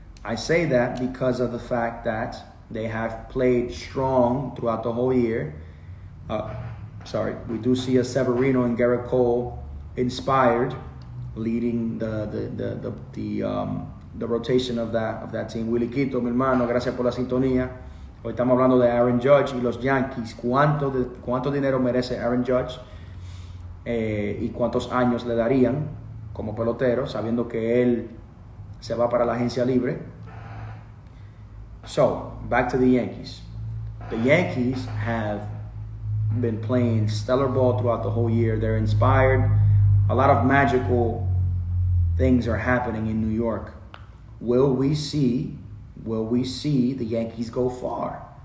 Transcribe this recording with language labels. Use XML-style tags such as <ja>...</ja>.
<en>I say that because of the fact that they have played strong throughout the whole year. We do see a Severino and Garrett Cole inspired, leading the rotation of that team.</en> <es>Willy Quito, mi hermano, gracias por la sintonía. Hoy estamos hablando de Aaron Judge y los Yankees. ¿Cuánto dinero merece Aaron Judge? Y cuántos años le darían como pelotero, sabiendo que él se va para la agencia libre.</es> <en>So, back to the Yankees. The Yankees have been playing stellar ball throughout the whole year. They're inspired. A lot of magical things are happening in New York. Will we see the Yankees go far?</en>